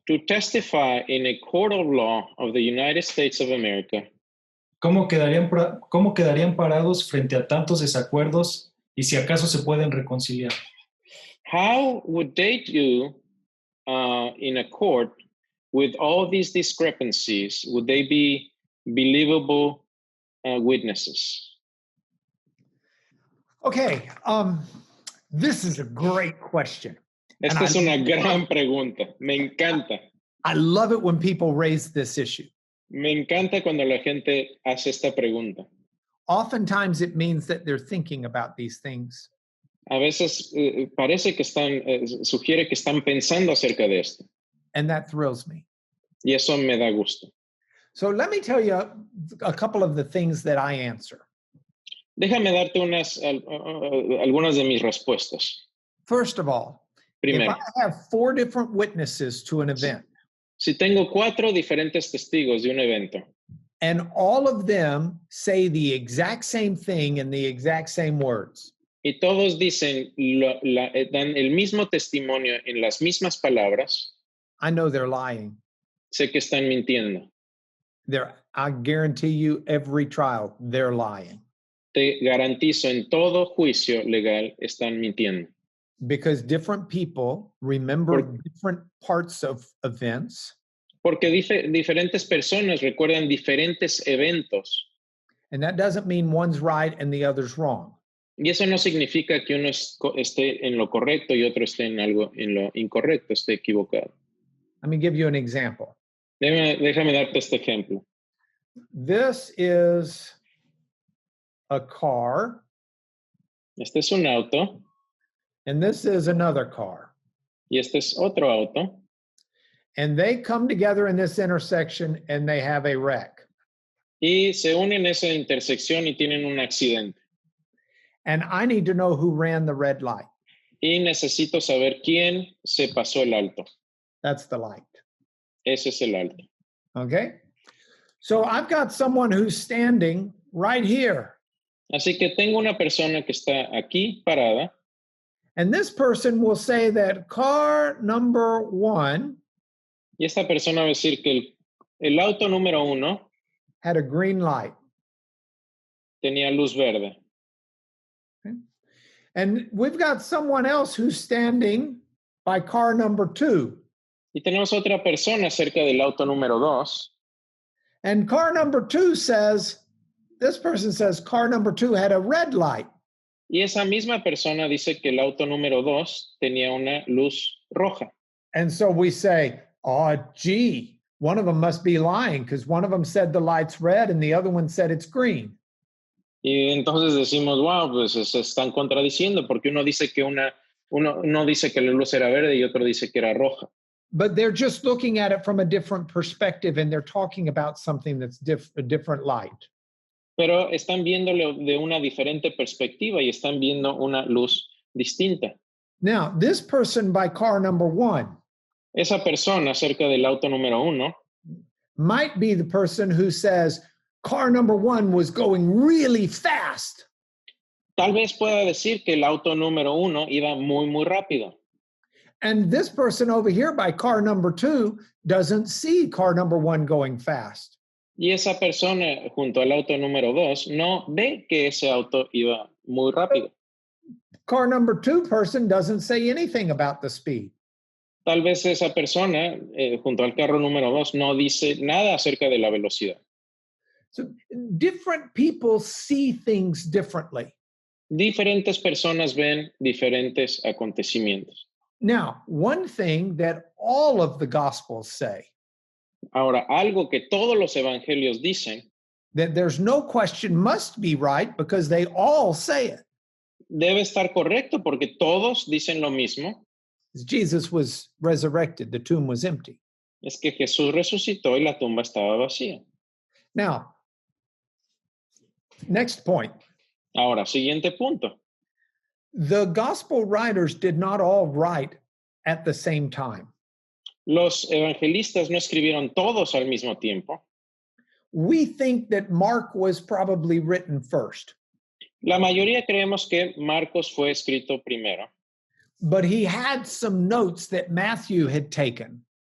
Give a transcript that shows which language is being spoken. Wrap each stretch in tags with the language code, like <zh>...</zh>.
<en>to testify in a court of law of the United States of America,</en> <es>¿cómo quedarían parados frente a tantos desacuerdos y si acaso se pueden reconciliar?</es> <en>how would they do in a court with all these discrepancies? Would they be believable witnesses? Okay, this is a great question.</en> <es>Esta es una gran pregunta. Me encanta.</es> <en>I love it when people raise this issue.</en> <es>Me encanta cuando la gente hace esta pregunta.</es> <en>Oftentimes it means that they're thinking about these things.</en> <es>A veces parece que sugiere que están pensando acerca de esto.</es> <en>And that thrills me.</en> <es>Y eso me da gusto.</es> <en>So let me tell you a couple of the things that I answer.</en> <es>Déjame darte algunas de mis respuestas.</es> <en>First of all,</en> <es>Primero,</es> <en>if I have 4 different witnesses to an event,</en> <es>si tengo 4 diferentes testigos de un evento,</es> <en>and all of them say the exact same thing in the exact same words,</en> <es>y todos dicen, dan el mismo testimonio en las mismas palabras,</es> <en>I know they're lying.</en> <es>sé que están mintiendo.</es> <en>I guarantee you, every trial, they're lying.</en> <es>Te garantizo, en todo juicio legal están mintiendo.</es> <en>Because different people remember different parts of events.</en> <es>Porque diferentes personas recuerdan diferentes eventos.</es> <en>And that doesn't mean one's right and the other's wrong.</en> <es>Y eso no significa que uno esté en lo correcto y otro esté en lo incorrecto, esté equivocado.</es> <en>Let me give you an example.</en> <es>Déjame darte este ejemplo.</es> <en>This is a car.</en> <es>Este es un auto.</es> <en>And this is another car.</en> <es>Y este es otro auto.</es> <en>And they come together in this intersection and they have a wreck.</en> <es>Y se unen en esa intersección y tienen un accidente.</es> <en>And I need to know who ran the red light.</en> <es>Y necesito saber quién se pasó el alto.</es> <en>That's the light.</en> <es>Ese es el alto.</es> <en>Okay? So I've got someone who's standing right here.</en> <es>Así que tengo una persona que está aquí parada.</es> <en>And this person will say that car number 1</en> <es>y esta persona va a decir que el auto número 1</es> <en>had a green light.</en> <es>Tenía luz verde.</es> <en>Okay. And we've got someone else who's standing by car number 2.</en> <es>Y tenemos otra persona cerca del auto número 2.</es> <en>And car number 2 says, this person says car number 2 had a red light.</en> <es>Y esa misma persona dice que el auto número 2 tenía una luz roja.</es> <en>And so we say, oh, gee, one of them must be lying because one of them said the light's red and the other one said it's green.</en> <es>Y entonces decimos, wow, pues se están contradiciendo porque uno dice que uno dice que la luz era verde y otro dice que era roja.</es> <en>But they're just looking at it from a different perspective and they're talking about something that's a different light.</en> <es>Pero están viéndolo de una diferente perspectiva y están viendo una luz distinta.</es> <en>Now, this person by car number 1.</en> <es>Esa persona cerca del auto número 1</es> <en>might be the person who says car number 1 was going really fast.</en> <es>Tal vez pueda decir que el auto número 1 iba muy, muy rápido.</es> <en>And this person over here by car number 2 doesn't see car number 1 going fast.</en> <es>Y esa persona junto al auto número 2 no ve que ese auto iba muy rápido.</es> <en>Car number 2 person doesn't say anything about the speed.</en> <es>Tal vez esa persona junto al carro número 2 no dice nada acerca de la velocidad.</es> <en>So different people see things differently.</en> <es>Diferentes personas ven diferentes acontecimientos.</es> <en>Now, one thing that all of the Gospels say,</en> <es>ahora, algo que todos los evangelios dicen,</es> <en>that there's no question must be right because they all say it.</en> <es>Debe estar correcto porque todos dicen lo mismo.</es> <en>Jesus was resurrected, the tomb was empty.</en> <es>Es que Jesús resucitó y la tumba estaba vacía.</es> <en>Now, next point.</en> <es>Ahora, siguiente punto.</es> <en>The gospel writers did not all write at the same time.</en> <es>Los evangelistas no escribieron todos al mismo tiempo.</es> <en>We think that Mark was probably written first,</en> <es>La mayoría creemos que Marcos fue escrito primero,</es> <en>but he had some notes that Matthew had taken,</en>